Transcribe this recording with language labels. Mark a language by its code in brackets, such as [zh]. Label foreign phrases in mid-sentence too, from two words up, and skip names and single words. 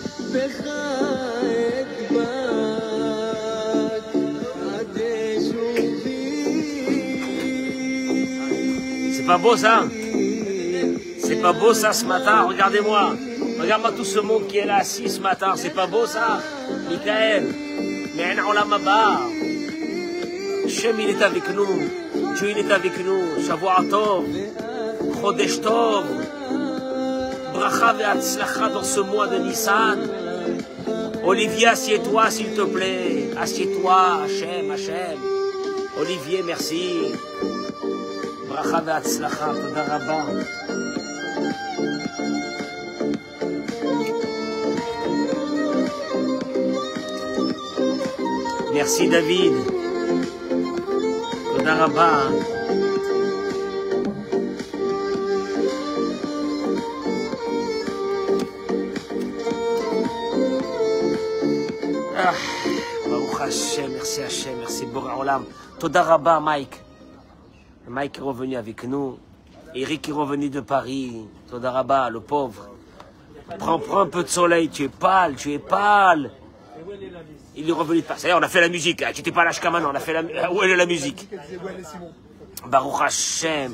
[fr] C'est pas beau ça? C'est pas beau ça ce matin? Regardez-moi. Regarde-moi tout ce monde qui est là assis ce matin. C'est pas beau ça? Michael. Mais [he] עולם הבא. [fr] Shem il est avec nous. Dieu il est avec nous. [he] שבוע טוב. חודש טוב. ברכה והצלחה [fr] dans ce mois de Nissan. Olivier, assieds-toi s'il te plaît. Assieds-toi, Hachem, Hachem. Olivier, merci. [he] ברכה והצלחה, תודה רבה. [fr] Merci David. [he] תודה רבה. ברוך השם, [fr] merci Hashem, merci Boré Olam. [he] תודה רבה, Mike. [fr] Mike est revenu avec nous. Eric est revenu de Paris. [he] תודה רבה, [fr] le pauvre. Prends un peu de soleil, tu es pâle, tu es pâle. Il est revenu de Paris. Ça y est, on a fait la musique. Tu n'étais pas là jusqu'à maintenant, on a fait la... Où est la musique? [he] ברוך השם.